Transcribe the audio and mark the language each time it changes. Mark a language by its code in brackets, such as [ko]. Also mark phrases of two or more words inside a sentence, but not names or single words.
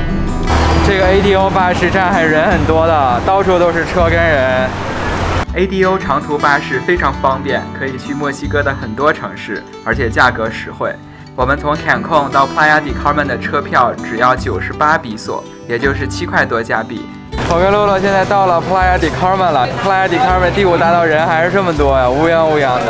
[zh] 这个 ADO 巴士站还人很多的，到处都是车跟人。ADO 长途巴士非常方便，可以去墨西哥的很多城市，而且价格实惠。我们从 Cancun 到 Playa del Carmen 的车票只要98比索，也就是7块多加币。我跟露露现在到了 Playa del Carmen 了。Playa del Carmen 第5大道人还是这么多呀，乌泱乌泱的。